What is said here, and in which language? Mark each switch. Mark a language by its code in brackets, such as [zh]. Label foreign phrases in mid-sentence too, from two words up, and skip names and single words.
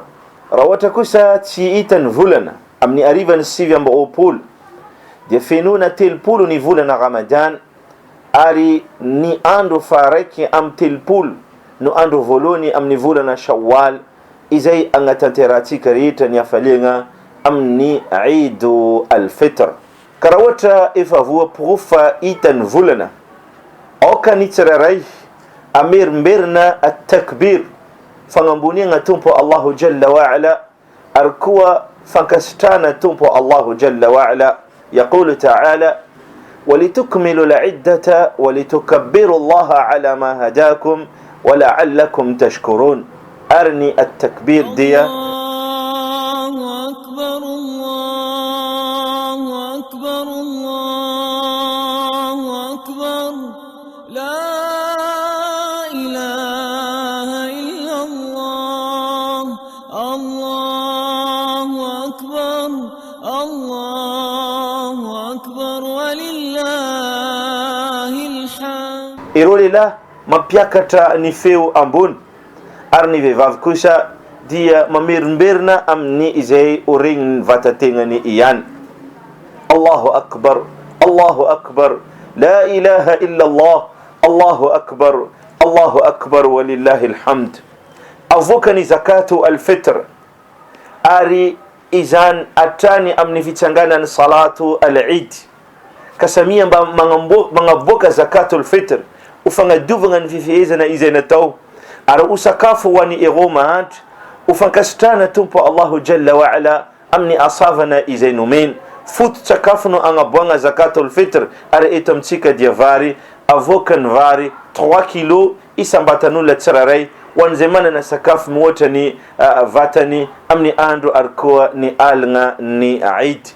[mg] Raha ohatra kosa tsy hita ny volana amin'ny arivany sivy ambiroapolo dia fenona telopolo ny volana Ramadan, ary ny andro faharaiky amin'ny telopolo no andro voalohany amin'ny volana Shawwal izay agnatanterantsika rehetra ny hafaliagna amin'ny Eidu al-Fitr. Ka raha ohatra efa voaporofo hita ny volana, aoka ny tsirairay amerimberina at-takbir, fagnamboniagna tompo [ar] الله جل وعلا, [mg] ary koa fankasitrana tompo [ar] الله جل وعلا. يقول تعالى: ولتكملوا العدة ولتكبروا الله على ما هداكم ولعلكم تشكرون. أرني التكبير دي الله أكبر الله أكبر الله أكبر لا إله إلا الله الله أكبر الله أكبر ولله الحمد. [mg] Irolila mampiakatra ny feo ambony, ary ny vehivavy kosa dia mamerimberina amin'ny izay oregniny vatategnany ihany. [ar] الله أكبر، الله أكبر، لا إله إلا الله، الله أكبر ولله الحمد. [mg] Avoaka ny [ar] زكاة الفطر, [mg] ary izan atrany amin'ny fitsanganany [ar] صلاة العيد. [mg] Kasamia mba magnaboaka [ar] زكاة الفطر, [mg] ho fagnadiovagna ny fifehezana izay natao, ary ho sakafo ho an'ny ero mahantra, ho fankasitrana tompo [ar] الله جل وعلا [mg] amin'ny asavana izay nomeny. Foto-tsakafo no agnaboagna [ar] زكاة الفطر, [mg] ary eto amintsika dia vary, avoaka ny vary 3 kilo isambatan'olona tsirairay ho an'izay manana sakafo mihoatra ny vatany amin'ny andro ary koa ny alina ny Eid.